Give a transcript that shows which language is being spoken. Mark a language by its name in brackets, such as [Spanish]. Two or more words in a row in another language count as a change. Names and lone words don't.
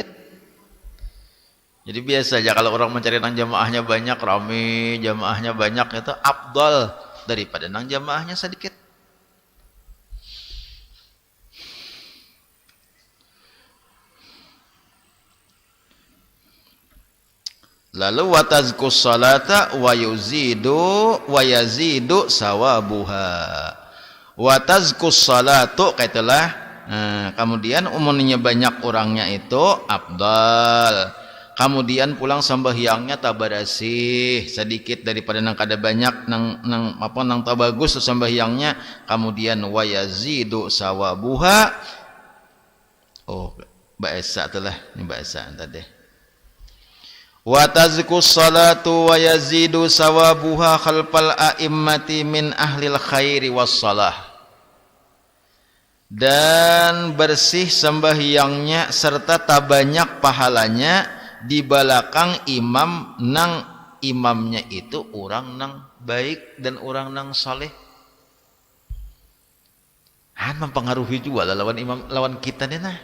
[Banjar] Jadi biasa aja kalau orang mencari nang jamaahnya banyak, rame, jamaahnya banyak, itu afdal daripada nang jamaahnya sedikit. [Arabic] Lalu وتزكو الصلاة ويزيد ثوابها. وتزكو الصلاة kaitulah. [Banjar] Kemudian umumnya banyak orangnya itu afdal. Kemudian pulang sembahyangnya tabarasih sedikit daripada nang kada banyak nang tabagus sembahyangnya. Kemudian [Arabic] ويزيد ثوابها. [Banjar] Oh, bahasa itulah ini bahasa tadi. [Arabic] وتزكو الصلاة ويزيد ثوابها خلف الأئمة من أهل الخير والصلاح. [Banjar] Dan bersih sembahyangnya serta tak banyak pahalanya di belakang imam nang imamnya itu orang nang baik dan orang nang saleh. Mempengaruhi juga lawan imam lawan kita nih nah.